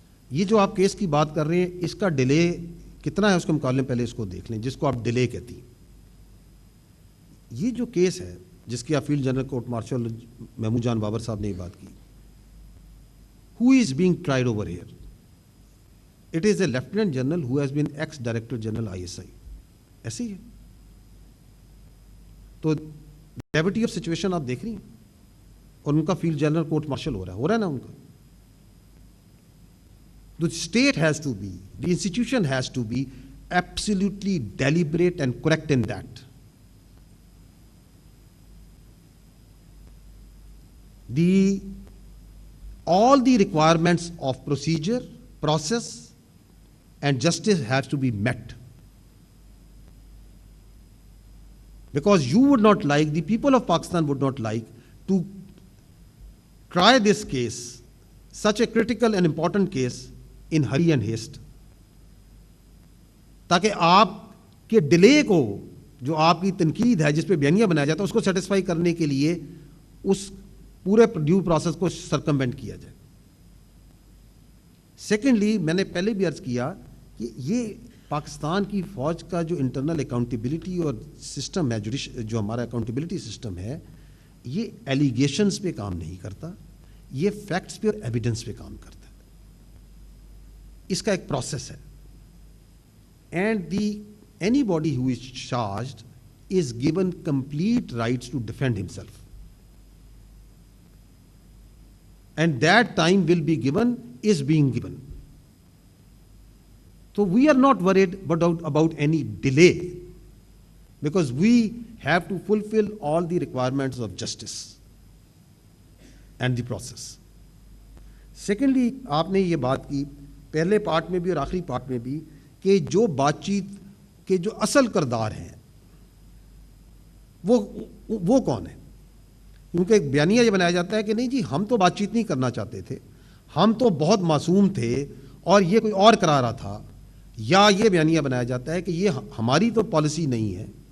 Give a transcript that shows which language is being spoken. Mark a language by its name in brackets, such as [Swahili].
[Urdu] یہ جو آپ کیس کی بات کر رہے ہیں اس کا ڈیلے کتنا ہے اس کے مقابلے میں پہلے اس کو دیکھ لیں جس کو آپ ڈیلے کہتی ہیں. یہ جو کیس ہے جس کی آپ field general court martial Mahmood جان بابر صاحب نے یہ بات کی, [English] who is being tried over here? It is a Lieutenant General who has been ex-Director General ISI. [Urdu] ایسے ہی ہے. تو [English] gravity of situation [Urdu] آپ دیکھ رہی ہیں اور ان کا فیلڈ جنرل کورٹ مارشل ہو رہا ہے نا ان کا. [English] The state has to be, the institution has to be absolutely deliberate and correct in that. All the requirements of procedure, process, and justice has to be met. Because you would not like, the people of Pakistan would not like to try this case, such a critical and important case, in hurry and haste. [Urdu] تاکہ آپ کے delay کو جو آپ کی تنقید ہے جس پہ بیانیہ بنایا جاتا ہے اس کو سیٹسفائی کرنے کے لیے اس پورے ڈیو پروسیس کو سرکموینٹ کیا جائے. سیکنڈلی میں نے پہلے بھی عرض کیا کہ یہ پاکستان کی فوج کا جو انٹرنل اکاؤنٹیبلٹی اور سسٹم ہے, جو ہمارا اکاؤنٹیبلٹی سسٹم ہے, یہ ایلیگیشنز پہ کام نہیں کرتا, یہ فیکٹس پہ اور ایویڈنس پہ کام کرتا ہے. اس کا ایک پروسیس ہے. [English] And anybody who is charged is given complete rights to defend himself. And that time will be given, is being given. So we are not worried about any delay because we have to fulfill all the requirements of justice and the process. [Urdu] Secondly, آپ نے یہ بات کی پہلے part میں بھی اور آخری پارٹ میں بھی کہ جو بات چیت کے جو اصل کردار ہیں وہ کون ہے. کیونکہ ایک بیانیہ یہ بنایا جاتا ہے کہ نہیں جی ہم تو بات چیت نہیں کرنا چاہتے تھے, ہم تو بہت معصوم تھے اور یہ کوئی اور کرا رہا تھا, یا یہ بیانیہ بنایا جاتا ہے کہ یہ ہماری تو پالیسی نہیں ہے.